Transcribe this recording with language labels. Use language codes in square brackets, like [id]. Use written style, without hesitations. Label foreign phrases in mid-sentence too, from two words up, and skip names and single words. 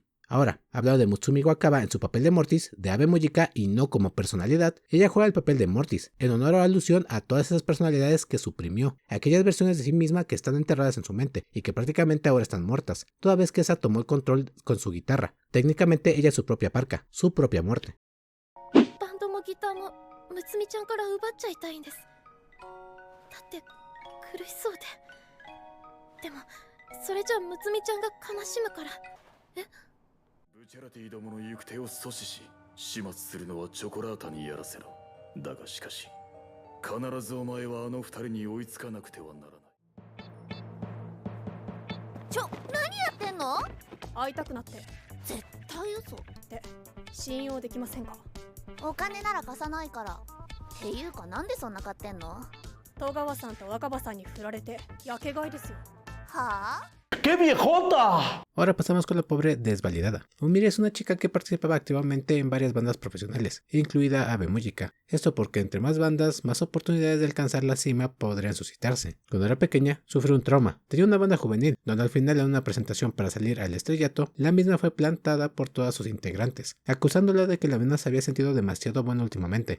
[es] Ahora, hablando de Mutsumi Wakaba en su papel de Mortis, de Abe Mujika y no como personalidad, ella juega el papel de Mortis, en honor o alusión a todas esas personalidades que suprimió, aquellas versiones de sí misma que están enterradas en su mente y que prácticamente ahora están muertas, toda vez que esa tomó el control con su guitarra. Técnicamente ella es su propia parca, su propia muerte. [ja] バンドもギターもむつみちゃんから奪っちゃいたいんです。だって苦しそうで。でもそれじゃむつみちゃんが悲しむから。え？ブチャラティどもの行く手を阻止し、始末するのはチョコラータにやらせろ。だがしかし、必ずお前はあの二人に追いつかなくてはならない。何やってんの？会いたくなって。絶対嘘。で、信用できませんか？お金なら貸さないから。っていうかなんでそんな買ってんの？戸川さんと若葉さんに振られてやけ買いですよ。はあ？ [es] ¡Qué viejota! Ahora pasamos con la pobre desvalidada. Umiri es una chica que participaba activamente en varias bandas profesionales, incluida Abe Mujika. Esto porque entre más bandas, más oportunidades de alcanzar la cima podrían suscitarse. Cuando era pequeña, sufrió un trauma. Tenía una banda juvenil, donde al final en una presentación para salir al estrellato, la misma fue plantada por todas sus integrantes, acusándola de que la misma se había sentido demasiado buena últimamente.